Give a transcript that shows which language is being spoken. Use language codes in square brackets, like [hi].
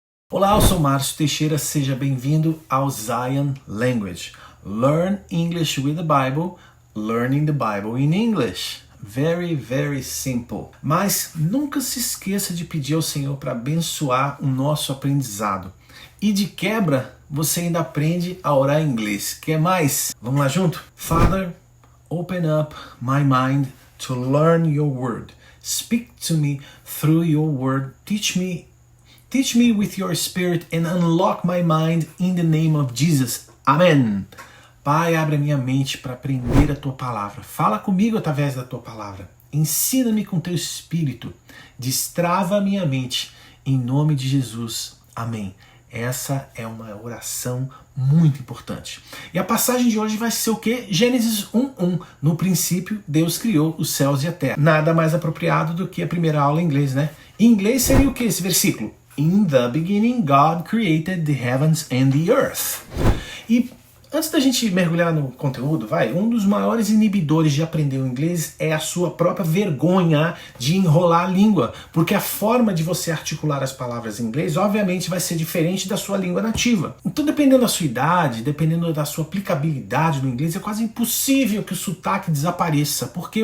[pt] Olá, eu sou Márcio Teixeira, seja bem-vindo ao Zion Language. [en] Learn English with the Bible, learning the Bible in English. Very, very simple. [pt] Mas nunca se esqueça de pedir ao Senhor para abençoar o nosso aprendizado. E de quebra, você ainda aprende a orar em inglês. Quer mais? Vamos lá junto? [en] Father, open up my mind to learn your word. Speak to me through your word. Teach me with your spirit and unlock my mind in the name of Jesus. [pt] Amém. Pai, abre a minha mente para aprender a tua palavra. Fala comigo através da tua palavra. Ensina-me com teu espírito. Destrava a minha mente. Em nome de Jesus. Amém. Essa é uma oração muito importante. E a passagem de hoje vai ser o quê? Gênesis 1:1. No princípio, Deus criou os céus e a terra. Nada mais apropriado do que a primeira aula em inglês, né? Em inglês seria o quê esse versículo? [en] In the beginning, God created the heavens and the earth. [pt] E antes da gente mergulhar no conteúdo, um dos maiores inibidores de aprender o inglês é a sua própria vergonha de enrolar a língua, porque a forma de você articular as palavras em inglês, obviamente, vai ser diferente da sua língua nativa. Então, dependendo da sua idade, dependendo da sua aplicabilidade no inglês, é quase impossível que o sotaque desapareça. Por quê?